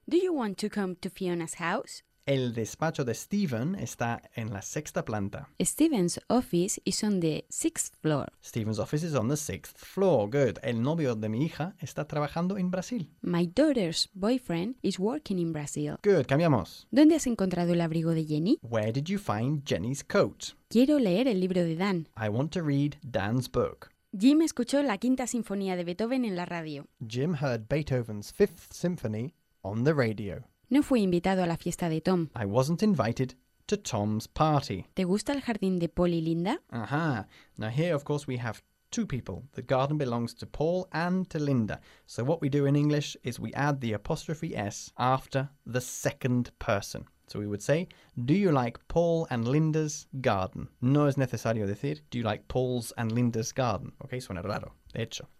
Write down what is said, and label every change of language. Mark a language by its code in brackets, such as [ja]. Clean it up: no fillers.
[en] Do you want to come to Fiona's house? [es] El despacho de Steven está en la sexta planta. [en] Steven's office is on the sixth floor. Steven's office is on the sixth floor. Good. [es] El novio de mi hija está trabajando en Brasil. [en] My daughter's boyfriend is working in Brazil. Good. Cambiamos. [es] ¿Dónde has encontrado el abrigo de Jenny? [en] Where did you find Jenny's coat? [es] Quiero leer el libro de Dan. [en] I want to read Dan's book. [es] Jim escuchó la quinta sinfonía de Beethoven en la radio. [en] Jim heard Beethoven's fifth symphony on the radio. [es] No fui invitado a la fiesta de Tom. [en] I wasn't invited to Tom's party. [es] ¿Te gusta el jardín de Paul y Linda? Ajá. [en] Now here, of course, we have two people. The garden belongs to Paul and to Linda. So what we do in English is we add the apostrophe S after the second person. So we would say, do you like Paul and Linda's garden? [es] No es necesario decir, [en] do you like Paul's and Linda's garden? [es] Okay, suena raro. De hecho.